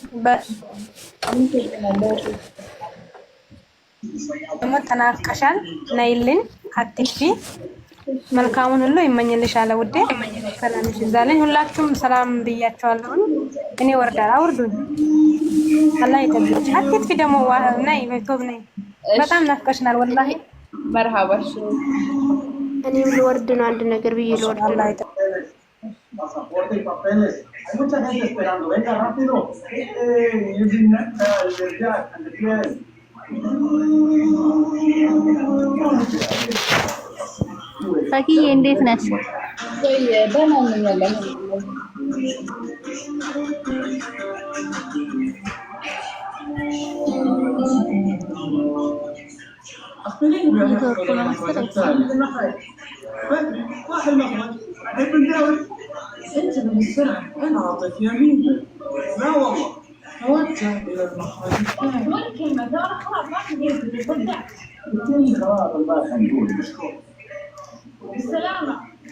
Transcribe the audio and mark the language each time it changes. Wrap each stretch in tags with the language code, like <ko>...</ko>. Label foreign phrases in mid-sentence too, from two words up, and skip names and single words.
<am>ደግሞ ተናፍቀሻል፣ ነይልን፣ አትክፊ። መልካሙን ሁሉ ይመኝልሻል ውዴ። ሰላምሽ ይዛልኝ። ሁላችሁም ሰላም ብያቸዋለሁ። እኔ ወርዳለሁ፣ አውርዱኝ። አላህ ይጠብቅሽ። አትክፊ ደግሞ ነይ፣ ቶብ ነይ። በጣም ናፍቀሽናል ወላሂ። መርሃባሽ። እኔም ልወርድ ነው። አንድ ነገር ብዬ ልወርድ ነው።</am> <es>Pasaporte y papeles. Hay mucha gente esperando. Venga rápido.</es> <am>ፈኪዬ እንዴት ነሽ? ደህና ነኝ ያለው</am> <ar>واحد المخرج ابن داود انت من السنه انا اعطيت يمين لا والله توجه الى المخرج الثاني وين الكلمه ده خلاص ما في غير خلاص الله يخليك بالسلامه</ar>